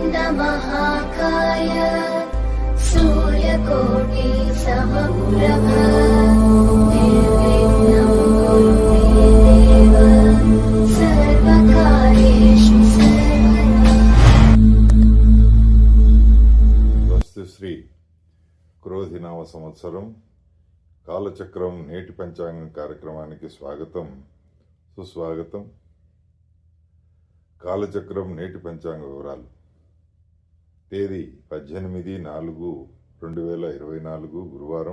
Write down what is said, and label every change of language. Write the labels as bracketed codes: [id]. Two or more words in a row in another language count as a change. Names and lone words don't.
[sa] महाकाय सूर्यकोटि समप्रभ निर्विघ्नं कुरु मे देव सर्वकार्येषु सर्वदा। [te] స్వస్తి శ్రీ క్రోధినామ సంవత్సరం కాలచక్రం నేటి పంచాంగం కార్యక్రమానికి స్వాగతం, సుస్వాగతం. కాలచక్రం నేటి పంచాంగ వివరాలు. తేదీ 18/4/2024 గురువారం.